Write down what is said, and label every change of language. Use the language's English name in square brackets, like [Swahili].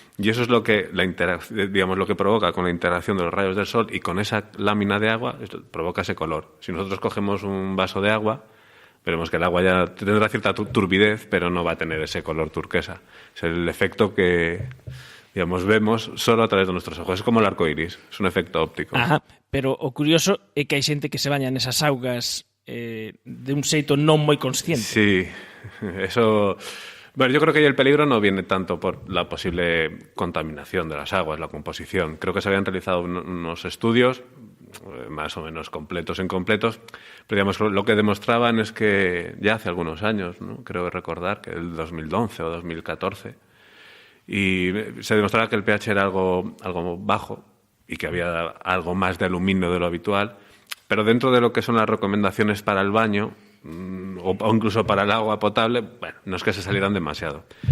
[Spanish] Y eso es lo que lo que provoca con la interacción de los rayos del sol y con esa lámina de agua, provoca ese color. Si nosotros cogemos un vaso de agua, veremos que el agua ya tendrá cierta turbidez, pero no va a tener ese color turquesa. Es el efecto que vemos solo a través de nuestros ojos. Es como el arco iris, es un efecto óptico. [Galician] Ajá, pero o curioso é que hai xente que se baña nesas augas de un xeito non moi consciente. [Spanish] Sí, eso... Bueno, yo creo que ahí el peligro no viene tanto por la posible contaminación de las aguas, la composición. Creo que se habían realizado unos estudios más o menos completos e incompletos, pero digamos, lo que demostraban es que ya hace algunos años, ¿no? Creo recordar que el 2011 o 2014, y se demostraba que el pH era algo bajo y que había algo más de aluminio de lo habitual, pero dentro de lo que son las recomendaciones para el baño o incluso para el agua potable, no es que se salieran demasiado.